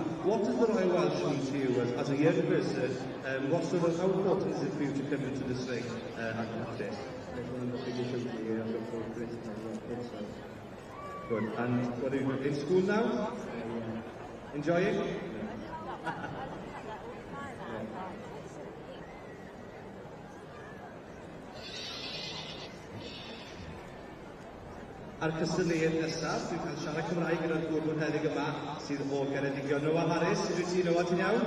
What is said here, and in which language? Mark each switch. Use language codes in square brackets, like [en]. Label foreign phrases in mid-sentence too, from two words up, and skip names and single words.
[en] What does the Royal Welsh mean to you as a young person? What sort of, how important is it for you to come into this ring and practice? Good. And what are you in school now? Enjoying? [cy] Ar cysylltiad nesaf, dwi'n cael siarad Cymraeg gyda'r gŵr mwynheddig yma sydd o Geredigion. Noah Harris, ydw ti Noah, ti'n iawn?